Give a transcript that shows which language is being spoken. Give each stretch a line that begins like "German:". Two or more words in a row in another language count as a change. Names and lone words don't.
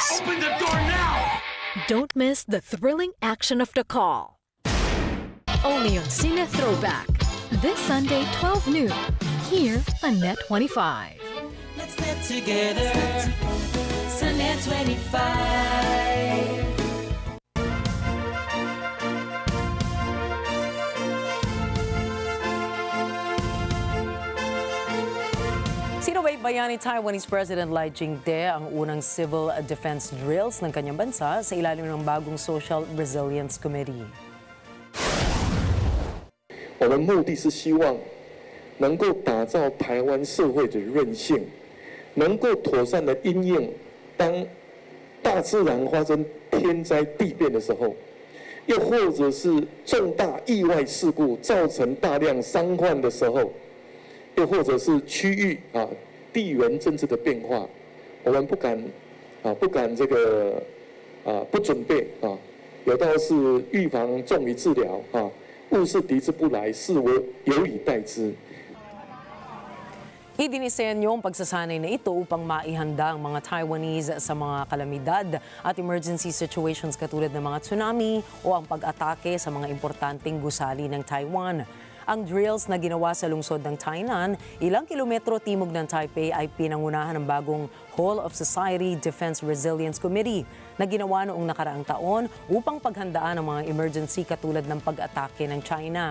English: Open the door now! Don't miss the thrilling action of The Call. Only on Cine Throwback. This Sunday, 12 noon, here on Net 25. Let's get together. Sunday 25.
Filipino: Sinubaybayan ni Taiwanese President Lai Ching-te ang unang
English: civil defense drills
Filipino: ng kanyang bansa sa ilalim ng bagong Social Resilience Committee.
Chinese: 我们目的是希望能够打造台湾社会的韧性， 能够妥善的因应当大自然发生天灾地变的时候，又或者是重大意外事故造成大量伤患的时候，又或者是区域地缘政治的变化，我们不敢这个不准备有道是预防重于治疗物是敌之不来，是为有以待之。
Filipino: Idinisenyo ang pagsasanay na ito upang maihanda ang mga Taiwanese sa mga kalamidad at
English: emergency situations
Filipino: katulad ng mga tsunami o ang pag-atake sa mga importanteng gusali ng Taiwan. Ang drills na ginawa sa lungsod ng Tainan, ilang kilometro timog ng Taipei ay pinangunahan ng bagong Whole of Society Defense Resilience Committee na ginawa noong nakaraang taon upang paghandaan ang mga emergency katulad ng pag-atake ng China.